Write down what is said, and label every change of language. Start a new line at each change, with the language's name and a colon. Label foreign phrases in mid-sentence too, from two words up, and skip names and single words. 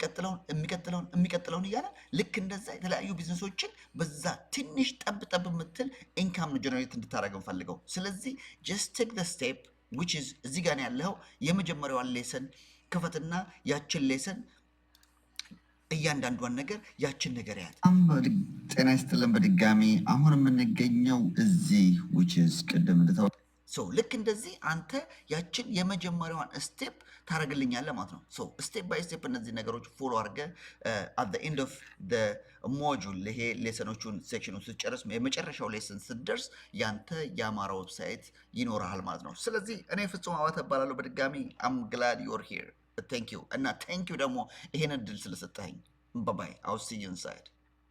Amharic: የሚቀጥለውን እያለ ልክ እንደዛ የተለያዩ ቢዝነሶችን በዛ ትንሽ ጠብ የምትል
English: income generate
Amharic: እንድታደርግ እንፈልገው ስለዚህ
English: just take the step which is
Amharic: እዚህ ጋር ያለው የመጀመሪያዋን ሌሰን ክፈትና ያችን ሌሰን እያንዳንዷን ነገር ያችን ነገር ያት ጤና ይስጥልን በድጋሚ አሁን የምንገኘው እዚህ
English: which is
Amharic: ቅድም እንደታው ሶ ልክ እንደዚህ አንተ ያችን የመጀመሪያዋን ስቴፕ ታረግልኛለህ ማለት ነው ሶ
English: step by step
Amharic: እነዚህ ነገሮች ፎሎ አድርገህ
English: at the end of the module
Amharic: ይሄ ሌሰኖቹን ሴክሽኑን ስትጨርስ የመጨረሻው ሌሰን ስትደርስ ያንተ ያማረ ዌብሳይት ይኖርሃል ማለት ነው ስለዚህ እኔ ፍጹም አባተ እባላለሁ በድጋሚ
English: I'm glad you're here thank you
Amharic: እና
English: thank you
Amharic: ደግሞ ይሄን እድል ስለሰጠኸኝ
English: bye bye I'll see you inside